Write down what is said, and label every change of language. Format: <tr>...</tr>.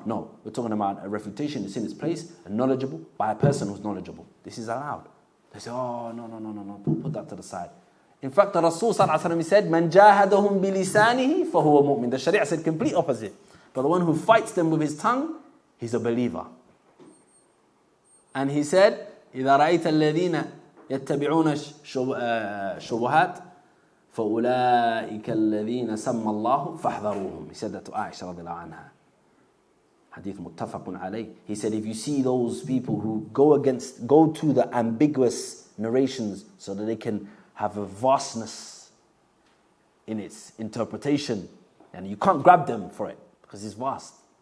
<en>No, we're talking about a refutation that's in its place and knowledgeable by a person who's knowledgeable. This is allowed. They say, no, put that to the side. In fact, the Rasul Sallallahu Alaihi Wasallam said,</en> <ar>"Man jahadahum bilisanihi fahuwa mu'min."</ar> <en>The Sharia said complete opposite. But the one who fights them with his tongue, he's a believer. And he said,</en> <ar>إذا رأيت الذين يتبعون شبهات فأولئك الذين سمى الله فاحذروهم.</ar> <en>He said that to Aisha</en> <ar>رضي الله عنها.</ar> <en>Hadith muttafaqun alayh. He said, if you see those people who go to the ambiguous narrations so that they can have a vastness in its interpretation, and you can't grab them for it because it's vast.</en>